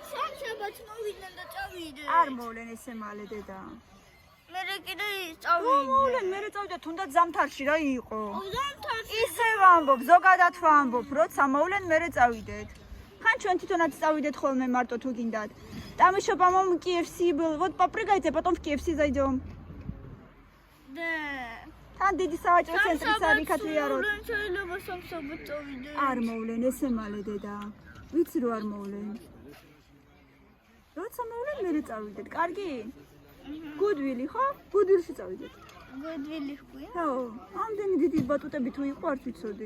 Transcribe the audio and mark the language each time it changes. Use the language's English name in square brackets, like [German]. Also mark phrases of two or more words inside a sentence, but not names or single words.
[Georgian] სამშაბათს მოვიდნენ და წავიდე. არ მოვლენ ესე მალე დედა. მე კიდე წავიდე. მოვლენ მე წავიდე თუნდაც ზამთარში რა იყო. ზამთარში. ისე ვამბობ, ზოგადად ვამბობ, როცა მოვლენ მე წავიდეთ. ხან ჩვენ თვითონაც წავიდეთ ხოლმე მარტო თუ გინდათ. [Russian] Там еще, по-моему, KFC был. Вот попрыгайте, потом в KFC зайдем. Да. [Georgian] Там დიდი სავაჭრო ცენტრი არის ქათვიაროთ. შეიძლება სამსაბათ წავიდე. არ მოვლენ, ესე მალე დედა. ვიცი რომ არ მოვლენ. როცა მოვლენ მე წავიდეთ. კარგი? გუდვილი ხო? გუდვილში წავიდეთ. გუდვილი ხويا? ხო, ამდენი დიდი ბატუტები თუ იყო არ ვიცოდი.